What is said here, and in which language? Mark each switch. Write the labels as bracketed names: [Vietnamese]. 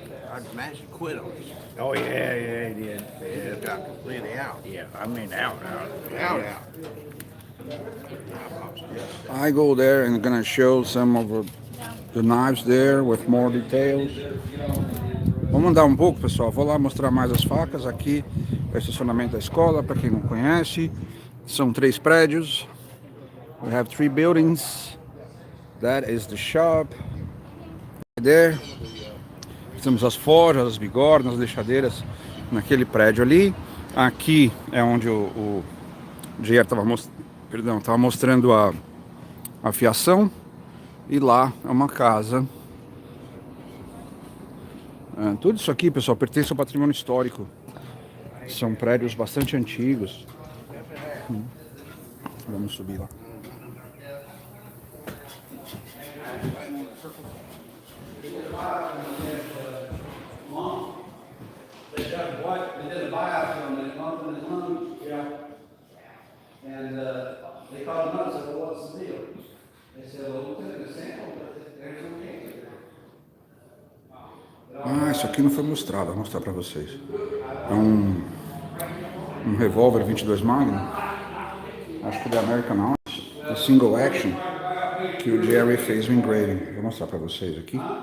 [English] Our master quit on us. Oh, yeah, he did. He just got completely out. Yeah, I mean, out. Out. I go there and gonna show some of the knives there with more details. [Portuguese] Vamos andar um pouco, pessoal. Vou lá mostrar mais as facas. Aqui é o estacionamento da escola, para quem não conhece. São 3 prédios. [English] We have 3 buildings. That is the shop. There. [Portuguese] Temos as forjas, as bigornas, as deixadeiras naquele prédio ali. Aqui é onde o JR estava mostrando a fiação. E lá é uma casa. Tudo isso aqui, pessoal, pertence ao patrimônio histórico. São prédios bastante antigos. Vamos subir lá. [English] They did what? They did a biopsy on his lungs and his lungs. Yeah. And they called him up and said, well, what's the deal? They said, well, we took the sample, but there's no cancer. [Portuguese] Ah, isso aqui não foi mostrado, vou mostrar para vocês. É um revólver 22 Magnum, acho que da American Arms, a single action, que o Jerry fez o engraving. Vou mostrar para vocês aqui.